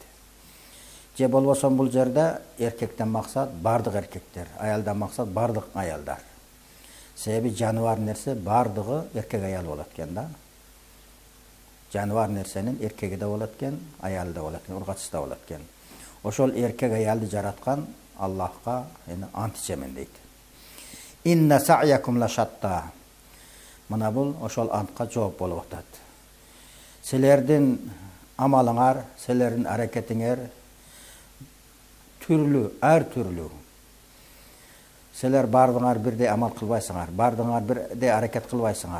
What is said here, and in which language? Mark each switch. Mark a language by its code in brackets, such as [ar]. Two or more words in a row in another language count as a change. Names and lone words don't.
[ky] Же болбосо бул жерде эркектен максат бардык эркектер, аялдан максат бардык аялдар. Себеби жаныбар нерсе бардыгы эркек аял болот экен да. Жаныбар нерсенин эркеги да болот экен, аялы да болот экен, ургачысы да болот экен. Ошол эркек аялды жараткан Аллахка ант ичемин дейт. [ar] إن سعيكم لشتى. [ky] Мына бул ошол антка жооп болуп атат. Силердин амалыңар, силердин аракетиңер түрлүү, ар түрлүү. Силер бардыңар бирдей амал кылбайсыңар, бардыңар бирдей аракет кылбайсыңар.